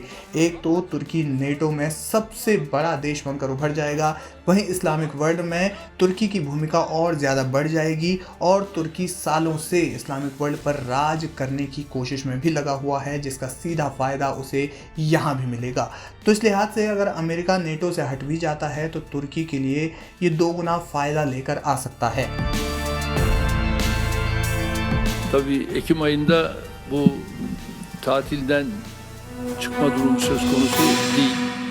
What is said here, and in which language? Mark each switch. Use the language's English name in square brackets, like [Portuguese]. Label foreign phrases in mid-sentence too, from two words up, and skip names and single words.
[Hindi] एक तो तुर्की नेटो में सबसे बड़ा देश बनकर उभर जाएगा, वहीं [English] Islamic world [Hindi] में तुर्की की भूमिका और ज़्यादा बढ़ जाएगी और तुर्की सालों से [English] Islamic world [Hindi] पर राज करने की कोशिश में भी लगा हुआ है, जिसका सीधा फायदा उसे यहाँ भी मिलेगा। तो इस लिहाज से अगर अमेरिका नेटो से हट भी जाता है तो तुर्की के लिए ये 2 गुना फायदा लेकर आ सकता है। [Turkish] Tabii Ekim ayında bu tatilden çıkma durumu söz konusu değil.